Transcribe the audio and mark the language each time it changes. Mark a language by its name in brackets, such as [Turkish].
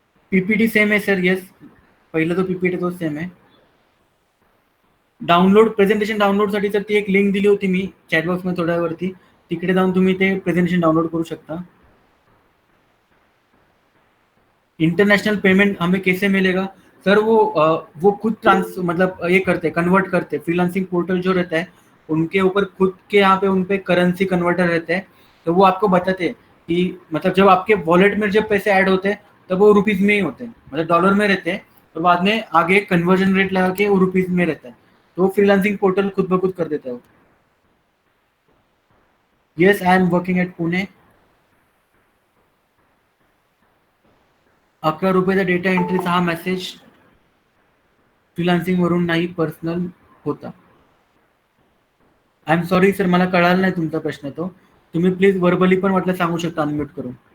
[Marathi] PPT same आहे sir. Yes, पहिलं तो पीपीटी तो सेम आहे. डाउनलोड प्रेझेंटेशन डाउनलोडसाठी तर ती एक लिंक दिली होती मी चॅटबॉक्स मध्ये थोड्या वरती, तिकडे जाऊन तुम्ही ते प्रेझेंटेशन डाउनलोड करू शकता. [Hindi] इंटरनेशनल पेमेंट हमें कैसे मिलेगा सर? वो खुद मतलब ये करते, कन्वर्ट करते. फ्रीलांसिंग पोर्टल जो रहता है उनके ऊपर खुद के यहाँ पे उन पे करेंसी कन्वर्टर रहते हैं, तो वो आपको बताते हैं कि मतलब जब आपके वॉलेट में जब पैसे ऐड होते हैं तब वो रुपीज में ही होते हैं, मतलब डॉलर में रहते हैं, और बाद में आगे कन्वर्जन रेट लगा के वो रुपीज में रहता है. तो फ्रीलांसिंग पोर्टल खुद ब खुद कर देता है. [English] Yes, I am working at Pune. [Marathi] 11 रुपयाचा डेटा एंट्रीचा हा मेसेज फ्रीलान्सिंग वरून नाही, पर्सनल होता. [English] I am sorry sir, [Marathi] मला कळाला नाही तुमचा प्रश्न. तो तुम्ही प्लीज वर्बली पण वाटलं सांगू शकता अनम्यूट करून.